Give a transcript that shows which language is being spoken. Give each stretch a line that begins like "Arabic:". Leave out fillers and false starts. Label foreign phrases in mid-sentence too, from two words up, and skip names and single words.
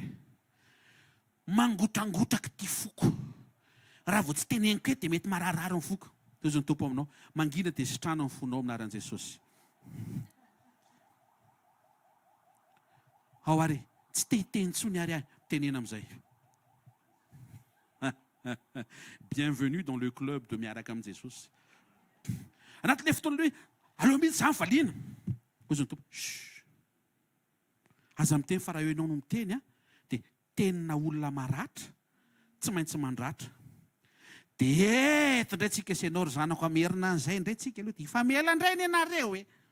Malagasy: Mangotragotraka ty foko. Raha vao tsy teneniko eto dia mety mararirary ny foko. Toy izany tompo aminao, mangina dia sitrana ny fonao aminaran'i Jesosy. Ao ary, tsy te hiteny intsony ary tenena amin'izay.
French: Bienvenue dans le club de
Malagasy: miaraka amin'i Jesosy. Anatin'ilay fotoana hoe aleo mihitsy izany valiana. Hoy izany tompo, aza miteny fa raha eo ianao no miteny dia tenina olona maratra, tsy maintsy mandratra. Dia eto indray tsika ianao ry zanako amerina an'izay indray tsika aloha dia ifamela indray ny ianareo e.